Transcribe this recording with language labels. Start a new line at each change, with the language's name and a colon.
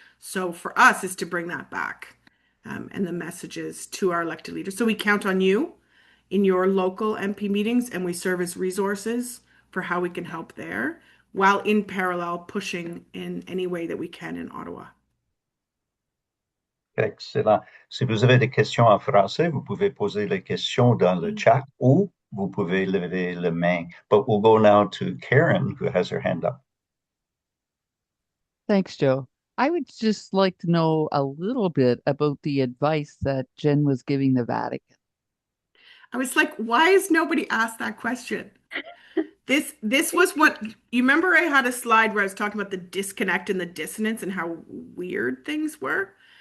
English: So for us is to bring that back and the messages to our elected leaders. So we count on you in your local MP meetings, and we serve as resources for how we can help there, while in parallel pushing in any way that we can in Ottawa. Excellent.
French: Si vous avez des questions en français, vous pouvez poser les questions dans le chat ou vous pouvez lever la main.
English: But we'll go now to Karen, who has her hand up. Thanks, Joe. I would just like to know a little bit about the advice that Jen was giving the Vatican. I was like, why has nobody asked that question? This was what you remember. I had a slide where I was talking about the disconnect and the dissonance and how weird things were.